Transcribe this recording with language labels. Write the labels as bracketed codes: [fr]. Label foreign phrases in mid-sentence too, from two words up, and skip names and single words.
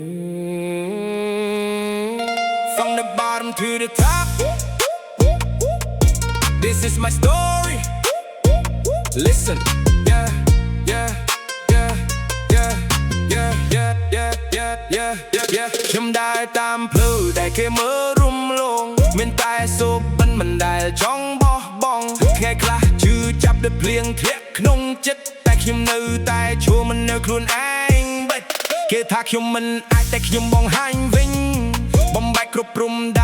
[en] From the bottom to the top, this is my story. Listen, yeah, yeah, yeah, yeah, yeah, yeah, yeah, yeah, yeah, yeah, yeah. [km] ខ្ញុំដើរតាមផ្លូវដែលគេមើលរំលងមានតែសូបិនមិនដែលចង់បោះបង់ថ្ងៃខ្លះជឿចាប់ដូចភ្លៀងធ្លាក់ក្នុងចិត្តតែ ខ្ញុំនៅតែឈួរមិននៅខ្លួនឯងបិទគេថាខ្ញុំមិនអាចតែខ្ញុំបង្ហាញវិញបំបែកគ្រប់ព្រំដែ